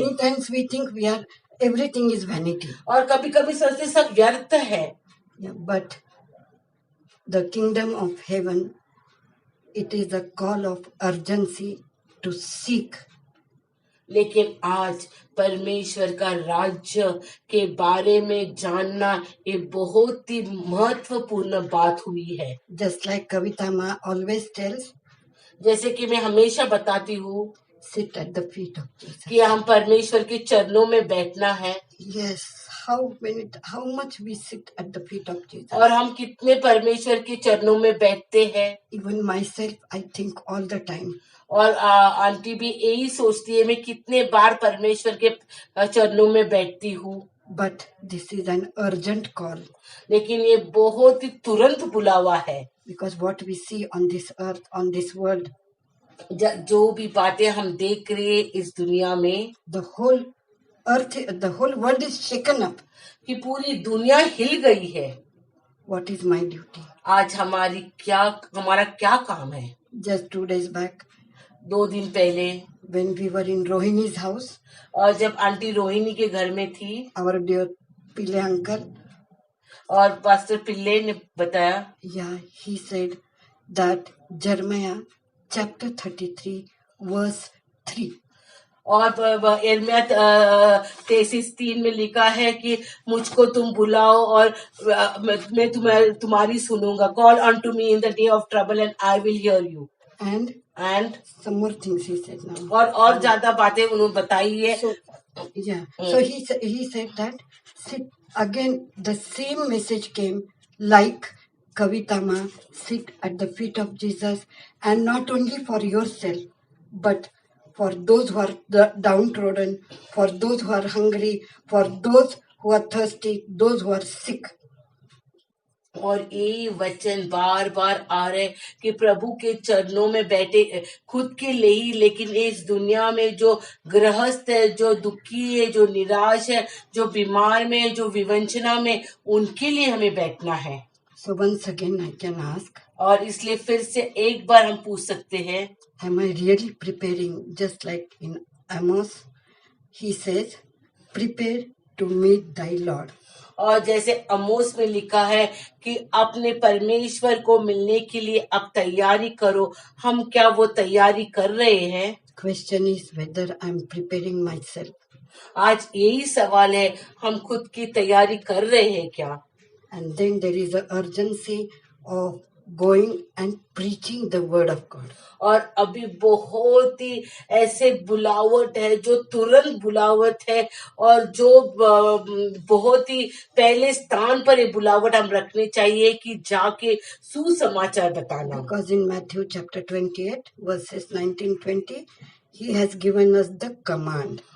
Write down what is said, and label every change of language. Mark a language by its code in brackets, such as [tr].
[en] Many times we think everything is vanity. [hi] और कभी कभी सोचते सब व्यर्थ है। [en] Yeah, but the kingdom of heaven, it is a call of urgency to seek. [hi] लेकिन आज परमेश्वर का राज्य के बारे में जानना ये बहुत ही महत्वपूर्ण बात हुई है। [en] Just like Kavita Ma always tells, [hi] जैसे कि मैं हमेशा बताती हूँ [en] sit at the feet of Jesus. [hi] कि हम परमेश्वर के चरणों में बैठना है। [en] Yes, how much we sit at the feet of Jesus. [hi] और हम कितने परमेश्वर के चरणों में बैठते हैं। [en] Even myself, I think all the time. [hi] और आंटी भी यही सोचती है, मैं कितने बार परमेश्वर के चरणों में बैठती हूँ। [en] But this is an urgent call. [hi] लेकिन ये बहुत ही तुरंत बुलावा है, [en] because what we see on this earth, on this world, [hi] जो भी बातें हम देख रहे हैं इस दुनिया में, [en] the whole earth, the whole world is shaken up. [hi] कि पूरी दुनिया हिल गई है। [en] What is my duty? [hi] आज हमारा क्या काम है? [en] Just 2 days back, [hi] 2 दिन पहले [en] when we were in Rohini's house, [hi] और जब आंटी रोहिणी के घर में थी, [en] our dear Pille uncle, [hi] और पास्टर पिल्ले ने बताया, [en] yeah, he said that Jeremiah chapter 33 verse 3. [hi] और यिर्मयाह 33:3 में लिखा है कि मुझको तुम बुलाओ और मैं तुम्हारी सुनूंगा। [en] Call unto me in the day of trouble and I will hear you. And some more things he said now. [hi] और ज्यादा बातें उन्होंने बताई है। [en] So, yeah. So he said that again the same message came, like Kavita Ma, sit at the feet of Jesus, and not only for yourself, but for those who are downtrodden, for those who are hungry, for those who are thirsty, those who are sick. [hi] और ये वचन बार बार आ रहे कि प्रभु के चरणों में बैठे खुद के लिए ही, लेकिन इस दुनिया में जो गृहस्थ है, जो दुखी है, जो निराश है, जो बीमार में है, जो विवंचना में, उनके लिए हमें बैठना है। [en] So once again I can ask, [hi] और इसलिए फिर से एक बार हम पूछ सकते हैं, [en] am I really preparing? Just like in Amos, he says, prepare to meet thy Lord. [hi] और जैसे अमोस में लिखा है कि अपने परमेश्वर को मिलने के लिए अब तैयारी करो, हम क्या वो तैयारी कर रहे हैं? [en] Question is whether I'm preparing myself. [hi] आज यही सवाल है, हम खुद की तैयारी कर रहे हैं क्या? [en] And then there is an urgency of going and preaching the word of God. [hi] और अभी बहुत ही ऐसे बुलावट है जो तुरंत बुलावट है और जो बहुत ही पहले स्थान पर ये बुलावट हम रखनी चाहिए कि जाके सुसमाचार बताना. [en] Because in Matthew chapter 28, verses 19-20, he has given us the command.